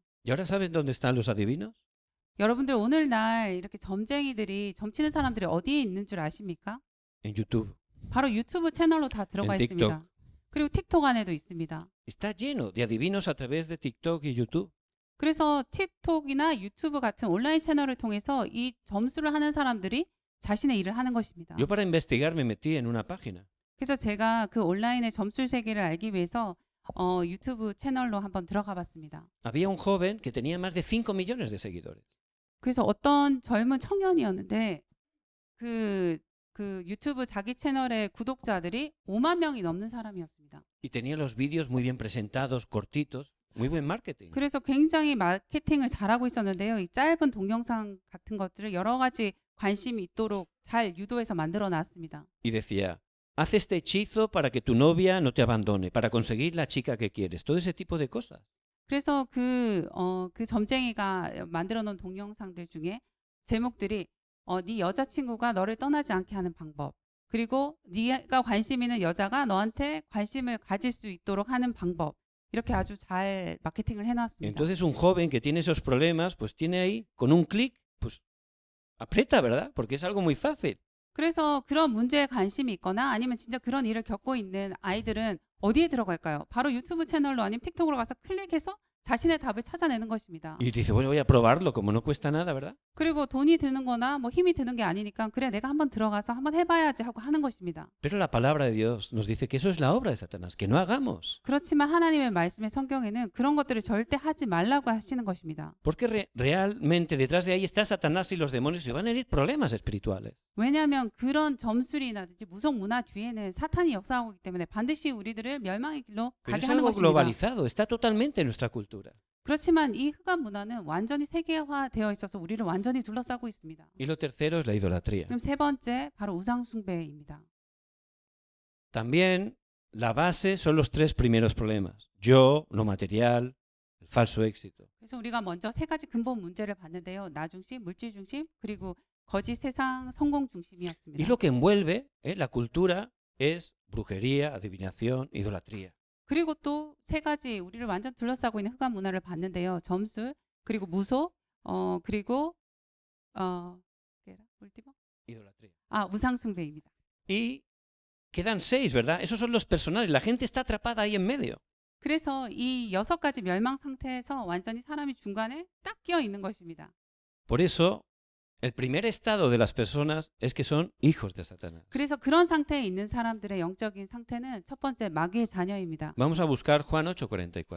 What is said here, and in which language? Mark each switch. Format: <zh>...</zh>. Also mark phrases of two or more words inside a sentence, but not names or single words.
<es>¿Y ahora saben dónde están los adivinos?</es> <ko>여러분들 오늘날 이렇게 점쟁이들이 점치는 사람들이 어디에 있는 줄 아십니까?</ko> <es>En YouTube.</es> <ko>바로 유튜브 채널로 다 들어가</ko> <es>En</es> <ko>있습니다.</ko> <es>TikTok.</es> <ko>그리고 틱톡 안에도 있습니다.</ko> <es>Está lleno de adivinos a través de TikTok y YouTube.</es> <ko>그래서 틱톡이나 유튜브 같은 온라인 채널을 통해서 이 점수를 하는 사람들이 자신의 일을 하는 것입니다.</ko> <es>Yo para investigar me metí en una página.</es> <ko>그래서 제가 그 온라인의 점술 세계를 알기 위해서 유튜브 채널로 한번 들어가 봤습니다.</ko> <es>Había un joven que tenía más de 5 millones de seguidores.</es> <ko>그래서 어떤 젊은 청년이었는데 그 유튜브 자기 채널의 구독자들이 5만 명이 넘는 사람이었습니다.</ko> <es>Y tenía los vídeos muy bien presentados, cortitos, muy buen marketing.</es> <ko>그래서 굉장히 마케팅을 잘하고 있었는데요. 이 짧은 동영상 같은 것들을 여러 가지 관심이 있도록 잘 유도해서 만들어 놨습니다.</ko> <es>Y decía, haz este hechizo para que tu novia no te abandone, para conseguir la chica que quieres. Todo ese tipo de cosas.</es> <ko>그래서 그 점쟁이가 만들어 놓은 동영상들 중에 제목들이 네 여자친구가 너를 떠나지 않게 하는 방법, 그리고 네가 관심 있는 여자가 너한테 관심을 가질 수 있도록 하는 방법, 이렇게 아주 잘 마케팅을 해놨습니다.</ko> <es>Entonces un joven que tiene esos problemas, pues tiene ahí, con un clic, pues aprieta, ¿verdad? Porque es algo muy fácil.</es> <ko>그래서 그런 문제에 관심이 있거나 아니면 진짜 그런 일을 겪고 있는 아이들은 어디에 들어갈까요? 바로 유튜브 채널로 아니면 틱톡으로 가서 클릭해서 자신의 답을 찾아내는 것입니다.</ko> <es>Y dice, bueno, voy a probarlo, como no cuesta nada, ¿verdad?</es> <ko>그리고 돈이 드는 거나 뭐 힘이 드는 게 아니니까 그래 내가 한번 들어가서 한번 해봐야지 하고 하는 것입니다.</ko> <es>Pero la palabra de Dios nos dice que eso es la obra de Satanás, que no hagamos.</es> <ko>그렇지만 하나님의 말씀의 성경에는 그런 것들을 절대 하지 말라고 하시는 것입니다.</ko> <es>Porque realmente detrás de ahí está Satanás y los demonios y van a venir problemas espirituales.</es> <ko>왜냐하면 그런 점술이라든지 무속 문화 뒤에는 사탄이 역사하고 있기 때문에 반드시 우리들을 멸망의 길로</ko> <es>Pero</es> <ko>가게</ko> <es>es</es> <ko>하는</ko> <es>algo</es> <ko>것입니다.</ko> <es>globalizado, está totalmente en nuestra cultura.</es> <ko>그렇지만 이 흑암 문화는 완전히 세계화되어 있어서 우리를 완전히 둘러싸고 있습니다.</ko> <es>Y lo tercero es la idolatría.</es> <ko>그럼 세 번째 바로 우상 숭배입니다.</ko> <es>También la base son los tres primeros problemas. Yo, lo material, el falso éxito.</es> <ko>그래서 우리가 먼저 세 가지 근본 문제를 봤는데요. 나 중심, 물질 중심, 그리고 거짓 세상 성공</ko> <es>Y</es> <ko>중심이었습니다.</ko> <es>lo que envuelve la cultura es brujería, adivinación, idolatría.</es> <ko>그리고 또 세 가지 우리를 완전 둘러싸고 있는 흑암 문화를 봤는데요. 점술, 그리고 무속, 그리고 último?</ko> <es>Idolatría.</es> <ko>우상 숭배입니다.</ko> <es>Y quedan 6, ¿verdad? Esos son los personales. La gente está atrapada ahí en medio.</es> <ko>그래서 이 6가지 멸망 상태에서 완전히 사람이 중간에 딱 끼어 있는 것입니다.</ko> <es>Por eso, el primer estado de las personas es que son hijos de Satanás.</es> <ko>그래서 그런 상태에 있는 사람들의 영적인 상태는 첫 번째 마귀의 자녀입니다.</ko> <es>Vamos a buscar Juan 8:44.</es>